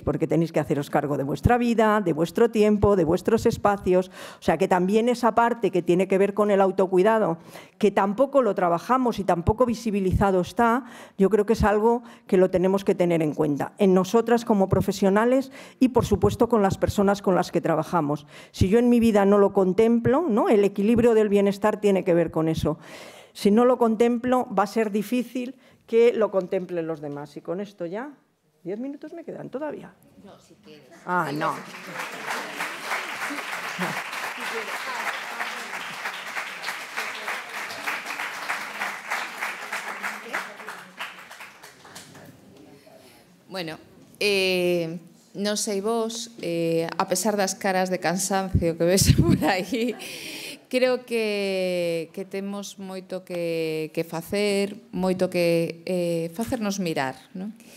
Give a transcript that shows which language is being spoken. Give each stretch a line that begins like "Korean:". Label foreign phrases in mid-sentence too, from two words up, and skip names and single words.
Spanish: Porque tenéis que haceros cargo de vuestra vida, de vuestro tiempo, de vuestros espacios, o sea que también esa parte que tiene que ver con el autocuidado, que tampoco lo trabajamos y tampoco visibilizado está, yo creo que es algo que lo tenemos que tener en cuenta, en nosotras como profesionales y, por supuesto, con las personas con las que trabajamos. Si yo en mi vida no lo contemplo, ¿no?, el equilibrio del bienestar tiene que ver con eso. Si no lo contemplo, va a ser difícil que lo contemplen los demás. Y con esto ya, 10 minutos me quedan todavía. No, si quieres. Ah, no.
Galician: Bueno, non sei vos, a pesar das caras de cansancio que ves por aí, creo que temos moito que facer, moito que facernos mirar, non?